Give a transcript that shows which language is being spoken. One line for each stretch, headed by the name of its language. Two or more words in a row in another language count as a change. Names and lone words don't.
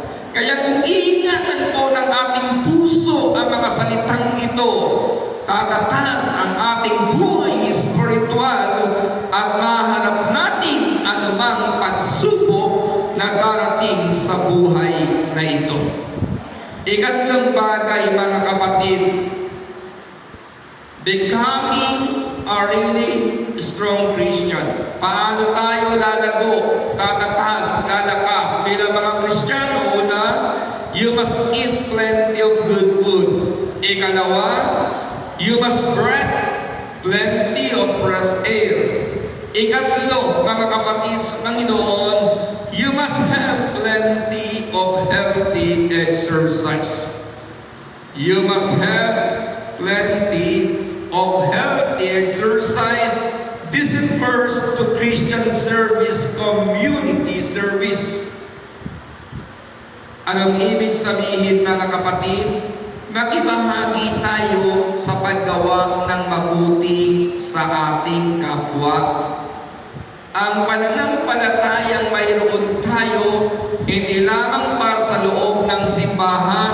Filipino: Kaya kung iingatan po ng ating puso ang mga salitang ito, tatatag ang ating buhay spiritual at maharap natin anumang pagsubok na darating sa buhay na ito. Ikatlong bagay, mga kapatid,
English: becoming a really strong Christian.
Filipino: Paano tayo lalago, tatatag, lalakas bilang mga Kristiyano?
English: Una, you must eat plenty of good food. Ikalawa, you must breathe plenty of fresh air.
Filipino: Ikatlo, mga kapatid sa Panginoon,
English: you must have plenty of healthy exercise. You must have plenty of healthy exercise. This refers to Christian service, community service.
Filipino: Anong ibig sabihin, mga kapatid? Makibahagi tayo sa paggawa ng mabuti sa ating kapwa. Ang pananampalatayang mayroon tayo, hindi lamang para sa loob ng simbahan.